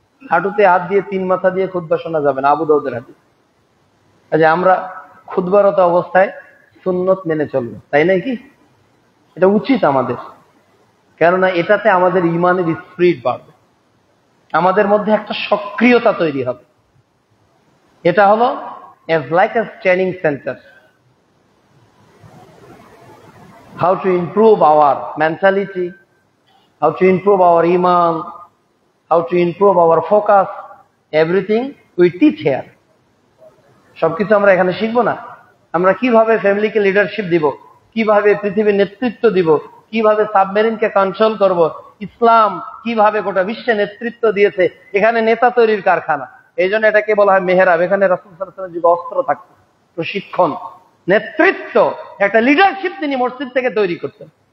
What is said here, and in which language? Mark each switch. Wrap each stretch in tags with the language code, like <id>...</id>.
<bn>হাঁটুতে হাত দিয়ে 3 মাথা দিয়ে খুতবা শোনা যাবে না, আবু দাউদের হাদিস। যে আমরা খুতবারত অবস্থায় সুন্নত মেনে চলবো, তাই নাই কি? এটা উচিত আমাদের, কেননা এটাতে আমাদের ইমানের স্পিরিট বাড়বে, আমাদের মধ্যে একটা সক্রিয়তা তৈরি হবে। এটা হলো</bn> <en>as like a training center, how to improve our mentality, how to improve our iman, how to improve our focus, everything we teach here.</en> <bn>সবকিছু আমরা এখানে শিখবো না? আমরা কিভাবে ফ্যামিলিকে লিডারশিপ দিব, কিভাবে পৃথিবীর নেতৃত্ব দিব, কিভাবে সাবমেরিনকে কন্ট্রোল করব, ইসলাম কিভাবে গোটা বিশ্বে নেতৃত্ব দিয়েছে। এখানে নেতা তৈরির কারখানা। এই জন্য এটাকে বলা হয় মেহরাব। এখানে রাসূল সাল্লাল্লাহু আলাইহি ওয়াসাল্লামের যুগে অস্ত্র থাকতো, প্রশিক্ষণ, নেতৃত্ব, একটা লিডারশিপ তিনি মসজিদ থেকে তৈরি করতেন।</bn>